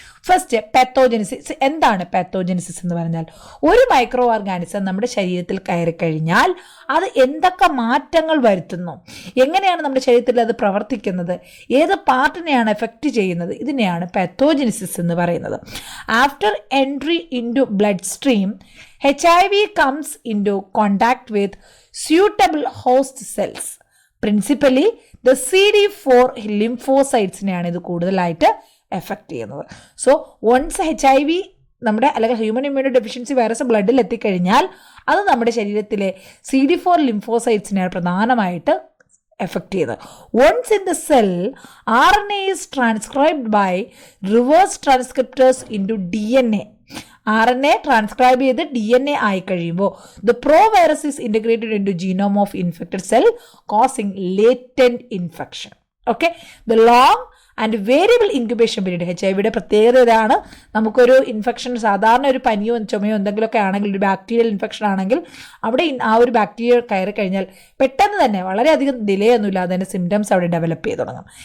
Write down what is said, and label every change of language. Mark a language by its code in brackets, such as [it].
[ml] First, പാത്തോജെനിസിസ്. എന്താണ് പാത്തോജെനിസിസ് എന്ന് പറഞ്ഞാൽ? ഒരു മൈക്രോ ഓർഗാനിസം നമ്മുടെ ശരീരത്തിൽ കയറി കഴിഞ്ഞാൽ അത് എന്തൊക്കെ മാറ്റങ്ങൾ വരുത്തുന്നു, എങ്ങനെയാണ് നമ്മുടെ ശരീരത്തിൽ അത് പ്രവർത്തിക്കുന്നത്, ഏത് പാർട്ടിനെയാണ് എഫക്റ്റ് ചെയ്യുന്നത്, ഇതിനെയാണ് പാത്തോജെനിസിസ് എന്ന് പറയുന്നത്. [en] After entry into blood stream HIV comes into contact with suitable host cells. Principally, the CD4 lymphocytes- [ml] നെയാണ് ഇത് കൂടുതലായിട്ട് എഫക്റ്റ് ചെയ്യുന്നത്. സോ വൺസ് HIV നമ്മുടെ അല്ലെങ്കിൽ ഹ്യൂമൻ ഇമ്മ്യൂണോ ഡെഫിഷ്യൻസി വൈറസ് ബ്ലഡിൽ എത്തിക്കഴിഞ്ഞാൽ അത് നമ്മുടെ ശരീരത്തിലെ CD4 ലിംഫോസൈറ്റ്സിനെയാണ് പ്രധാനമായിട്ട് എഫക്റ്റ് ചെയ്യുന്നത്. [en] Once in the cell RNA is transcribed by reverse transcriptors into DNA. [ml] RNA transcribe ചെയ്ത് DNA ആയി കഴിയുമ്പോൾ [en] the pro-virus is integrated into genome of infected cell causing latent infection. Okay, the long and variable incubation period HIV [ml] പ്രത്യേകത ഇതാണ്. നമുക്കൊരു infection, സാധാരണ ഒരു പനിയോ ചുമയോ എന്തെങ്കിലുമൊക്കെ ആണെങ്കിൽ, ഒരു ബാക്ടീരിയൽ ഇൻഫെക്ഷൻ ആണെങ്കിൽ അവിടെ ആ ഒരു ബാക്ടീരിയ കയറി കഴിഞ്ഞാൽ പെട്ടെന്ന് തന്നെ വളരെയധികം ഡിലേ ഒന്നുമില്ലാതെ തന്നെ സിംറ്റംസ് അവിടെ ഡെവലപ്പ് ചെയ്ത് തുടങ്ങും.